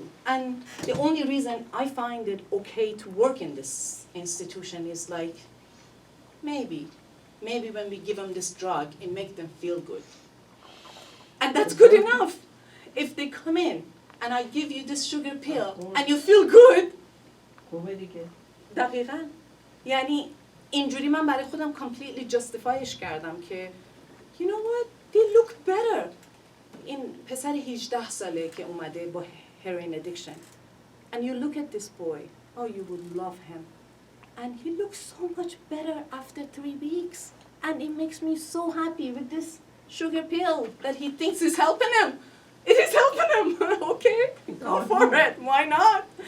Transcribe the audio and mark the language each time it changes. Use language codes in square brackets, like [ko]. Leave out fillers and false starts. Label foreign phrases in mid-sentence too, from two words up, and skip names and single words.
[en] And the only reason I find it okay to work in this institution is like, maybe when we give them this drug, it makes them feel good. And that's good enough. If they come in and I give you this sugar pill and you feel good, [fa] دقیقاً. یعنی اینجوری من برای خودم [en] completely justifyش [fa] کردم که [en] you know what, they look better. [fa] این پسر 18 ساله که اومده با [en] heroin addiction. And you look at this boy, oh, you would love him. And he looks so much better after 3 weeks. And it makes me so happy with this sugar pill that he thinks is helping him. It is helping him, okay? Go for it, why not?